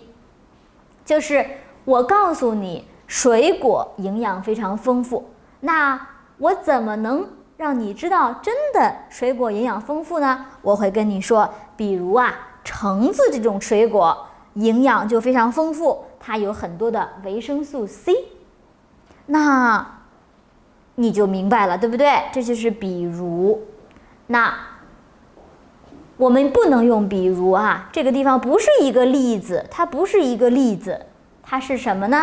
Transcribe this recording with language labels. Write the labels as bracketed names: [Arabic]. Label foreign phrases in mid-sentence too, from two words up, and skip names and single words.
[Chinese] 就是我告訴你水果營養非常豐富，那我怎麼能讓你知道真的水果營養豐富呢？我會跟你說，比如橙子這種水果營養就非常豐富，它有很多的維生素 C， 那你就明白了，對不對？這就是比如。那我們不能用比如這個地方不是一個例子，它不是一個例子，它是什麼呢？